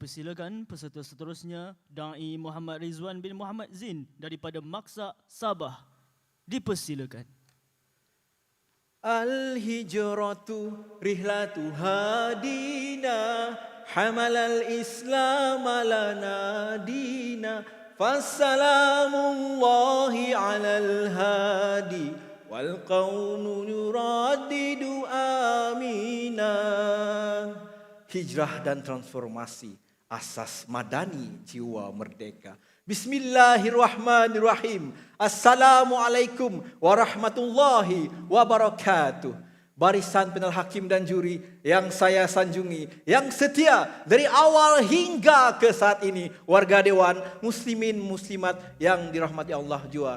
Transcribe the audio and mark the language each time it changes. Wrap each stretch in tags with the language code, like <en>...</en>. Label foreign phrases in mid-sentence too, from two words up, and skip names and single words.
<ms>Dipersilakan peserta seterusnya Da'i Muhammad Rizwan bin Muhammad Zin daripada Maksa Sabah. Dipersilakan.</ms> <ar>الهجرة رحلة هادينا حمل الإسلام لنا دينا فسلام الله على الهادي والكون يردد آمينا.</ar> <ms>Hijrah dan transformasi, asas madani jiwa merdeka.</ms> <ar>بسم الله الرحمن الرحيم. السلام عليكم ورحمة الله وبركاته.</ar> <ms>Barisan panel hakim dan juri yang saya sanjungi, yang setia dari awal hingga ke saat ini, warga dewan, muslimin muslimat yang dirahmati Allah jua.</ms>